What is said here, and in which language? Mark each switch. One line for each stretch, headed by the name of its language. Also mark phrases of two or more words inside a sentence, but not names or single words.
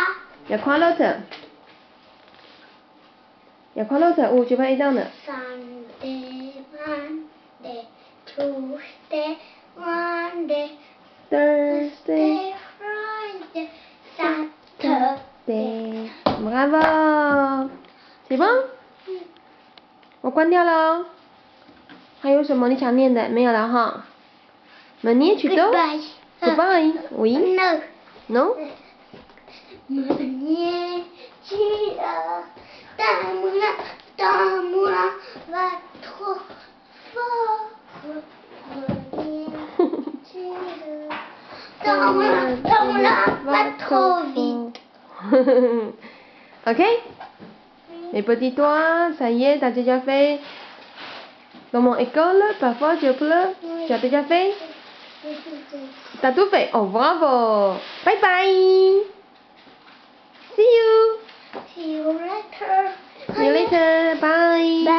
French: Il y a quoi l'autre? Il y a quoi l'autre? Oh, j'ai pas aidé.
English: Sunday, Monday, Tuesday, Wednesday, Thursday, Friday, Saturday.
French: Bravo. C'est bon?
Chinese: 我关掉了。还有什么你想念的？没有了哈。
French: Meunier, tu dors?
English: Goodbye. Oui. No.
French: Non? Meunier, tu dors. Ton moulin va trop fort. Meunier, tu dors. Ton moulin va trop vite. Ok? Les petits doigts, ça y est, t'as déjà fait. Dans mon école, parfois je pleure. Tu as déjà fait? T'as tout fait? Oh, bravo!
English: Bye bye! See you! See you later. See you later. Bye!